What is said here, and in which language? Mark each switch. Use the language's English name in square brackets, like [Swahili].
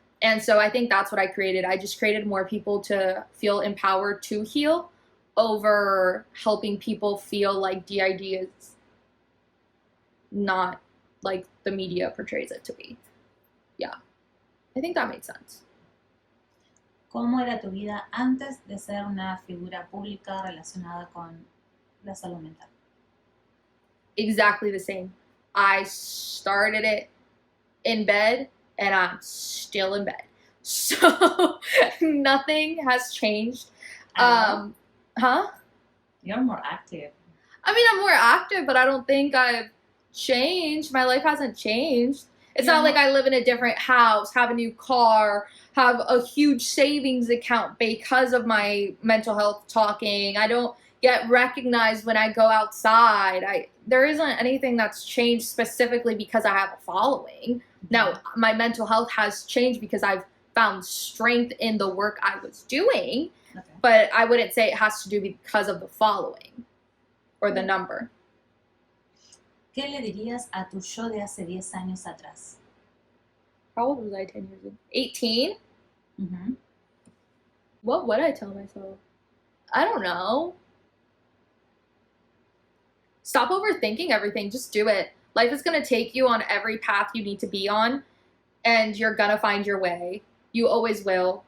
[English] And so I think that's what I created. I just created more people to feel empowered to heal over helping people feel like DID is not like the media portrays it to be. Yeah. I think that made sense. [Spanish] ¿Cómo era tu vida antes de ser una figura pública relacionada con la salud mental? [English] Exactly the same. I started it in bed and I'm still in bed. So nothing has changed. Huh? You're more active. I mean, I'm more active, but I don't think I've changed. My life hasn't changed. It's not like I live in a different house, have a new car, have a huge savings account because of my mental health talking. I don't get recognized when I go outside. There isn't anything that's changed specifically because I have a following. Now, my mental health has changed because I've found strength in the work I was doing, but I wouldn't say it has to do because of the following or the number. [Spanish] ¿Qué le dirías a tu yo de hace 10 años atrás? [English] How old was I 10 years ago? 18? Mm-hmm. What would I tell myself? I don't know. Stop overthinking everything. Just do it. Life is going to take you on every path you need to be on, and you're going to find your way. You always will.